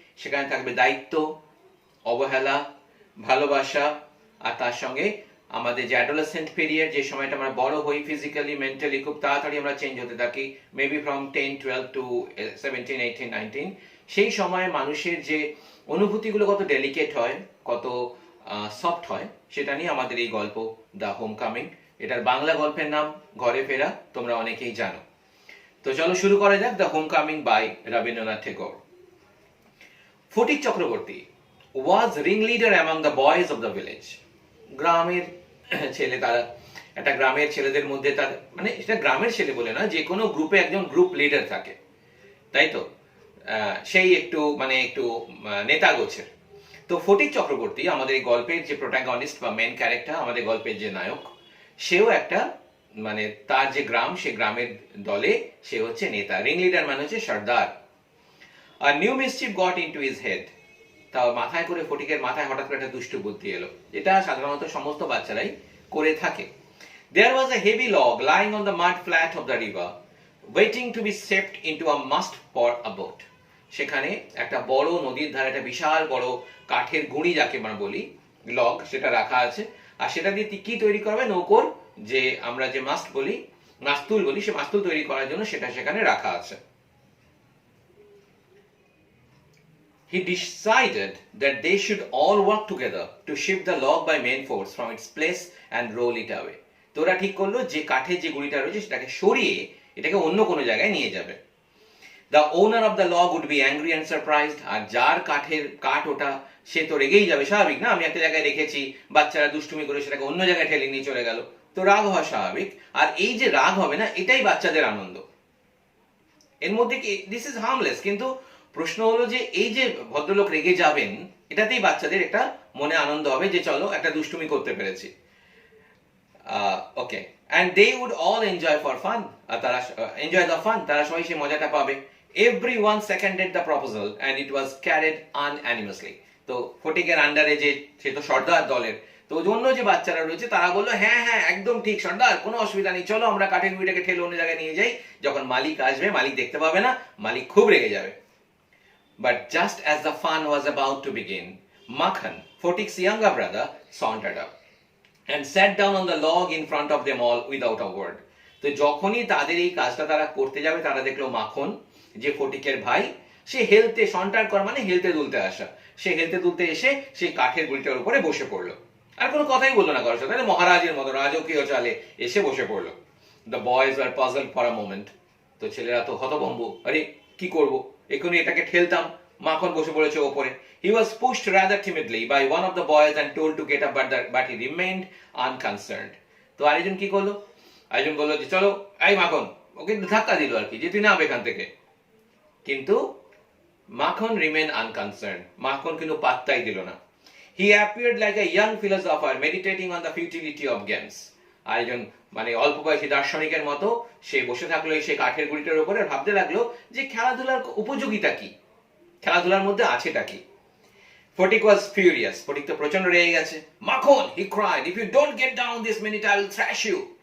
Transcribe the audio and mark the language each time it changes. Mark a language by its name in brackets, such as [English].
[Bangla] সেখানে থাকবে দায়িত্ব, অবহেলা, ভালোবাসা, আর তার সঙ্গে আমাদের যে অ্যাডোলেসেন্ট পিরিয়ড, যে সময়টা আমরা বড় হই ফিজিক্যালি, মেন্টালি, খুব তাড়াতাড়ি আমরা চেঞ্জ হতে থাকি, মেবি ফ্রম 10, 12 টু 17, 18, 19, সেই সময় মানুষের যে অনুভূতিগুলো কত ডেলিকেট হয়, কত সফট হয়, সেটা নিয়ে আমাদের এই গল্প দ্য হোম কামিং। এটার বাংলা গল্পের নাম ঘরে ফেরা, তোমরা অনেকেই জানো। তো চলো শুরু করা যাক the home coming by Rabindranath Thakur. [English] Phatik Chakraborty was ringleader among the boys of the village. [Bangla] গ্রামের ছেলে, তারা একটা গ্রামের ছেলেদের মধ্যে, তার মানে এটা গ্রামের ছেলে বলে না, যে কোনো গ্রুপে একজন গ্রুপ লিডার থাকে, তাই তো? সেই একটু নেতা গোছের। তো ফটিক চক্রবর্তী আমাদের এই গল্পের যে প্রোটাগনিস্ট বা মেন ক্যারেক্টার, আমাদের গল্পের যে নায়ক, সেও একটা তার যে গ্রাম, সে গ্রামের দলে সে হচ্ছে নেতা। রিংলিডার মানে হচ্ছে সর্দার। আর [English] new mischief got into his head, [Bangla] তাও মাথায় করে ফটিকের মাথায় হঠাৎ করে একটা দুষ্ট বুদ্ধি এলো, যেটা সাধারণত সমস্ত বাচ্চারাই করে থাকে। [English] There was a heavy log lying on the mud flat of the river, waiting to be stepped into a mast for a boat. [Bangla] সেখানে একটা বড় নদীর ধারে একটা বিশাল বড় কাঠের গুঁড়ি, যাকে আমরা বলি লগ, সেটা রাখা আছে। আর সেটা দিয়ে কি তৈরি করবে? নৌকোর যে আমরা যে মাস্তুল বলি, সে মাস্তুল তৈরি করার জন্য সেটা সেখানে রাখা আছে। [English] He decided that they should all work together to shift the log by main force from its place and roll it away. [Bangla] তো ওরা ঠিক করলো যে কাঠের যে গুঁড়িটা রয়েছে সেটাকে সরিয়ে এটাকে অন্য কোনো জায়গায় নিয়ে যাবে। [English] The owner of the log would be angry and surprised. [Bangla] আর যার কাঠ ওটা, সে তো রেগেই যাবে, স্বাভাবিক না? আমি একটা জায়গায় রেখেছি, বাচ্চারা দুষ্টুমি করে সেটাকে অন্য জায়গায় ঠেলে নিয়ে চলে গেল, তো রাগ হওয়া স্বাভাবিক। আর এই যে রাগ হবে না, এটাই বাচ্চাদের আনন্দ। এর মধ্যে কি [English] this is harmless, [Bangla] কিন্তু প্রশ্ন হলো যে এই যে ভদ্রলোক রেগে যাবেন, এটাতেই বাচ্চাদের একটা মনে আনন্দ হবে যে চলো একটা দুষ্টুমি করতে পেরেছি। [English] okay, and they would all enjoy for fun, [Bangla] তারা [English] enjoy the fun, [Bangla] তারা সবাই সেই মজাটা পাবে। [English] Everyone seconded the proposal and it was carried unanimously. [Bangla] তো ফটিকের আন্ডারে যে, সে তো সর্দার দলের, তো অন্য যে বাচ্চারা রয়েছে তারা বললো হ্যাঁ হ্যাঁ একদম ঠিক সর্দার, কোনো অসুবিধা নেই, চলো আমরা কাঠের গুঁড়িটাকে ঠেলে অন্য জায়গায় নিয়ে যাই। যখন মালিক আসবে, মালিক দেখতে পাবে না, মালিক খুব রেগে যাবে। [English] But just as the fun was about to begin, Makhan, Fotik's younger brother, sauntered up and sat down on the log in front of them all without a word. [Bangla] তো যখনই তাদের এই কাজটা তারা করতে যাবে, তারা দেখলো মাখন, যে ফটিকের ভাই, সে সন্টার করা মানে হেলতে দুলতে আসা, সে হেলতে দুলতে এসে সেই কাঠের গুঁড়িটার উপরে বসে পড়লো। আর কোনো কথাই বললো না কারোর সাথে, মহারাজের মতো রাজকীয় চালে এসে বসে পড়লো। [English] The boys were puzzled for a moment. [Bangla] তো ছেলেরা তো হতভম্ব, আরে কি করব, এখনই এটাকে ঠেলতাম, মাখন বসে পড়েছে ওপরে। [English] He was pushed rather timidly by one of the boys and told to get up, but he remained unconcerned. [Bangla] তো আরেকজন কি করলো? আরেকজন বললো যে চলো এই মাখন, ওকে ধাক্কা দিল আর কি, যে তুই নাম এখান থেকে। কিন্তু মাখন [English] remained unconcerned, [Bangla] মাখন কিন্তু পাত্তাই দিল না। [English] He appeared like a young philosopher meditating on the futility of games. [Bangla] আরেকজন অল্প বয়সী দার্শনিকের মতো সে বসে থাকলো সেই কাঠের গুঁড়িটার উপরে, ভাবতে লাগলো যে খেলাধুলার উপযোগিতা কি, খেলাধুলার মধ্যে আছেটা কি। [English] Fotik was furious. [Bangla] ফটিক তো প্রচন্ড রেগে গেছে। [English] Makhan, he cried, if you don't get down this minute I will thrash you.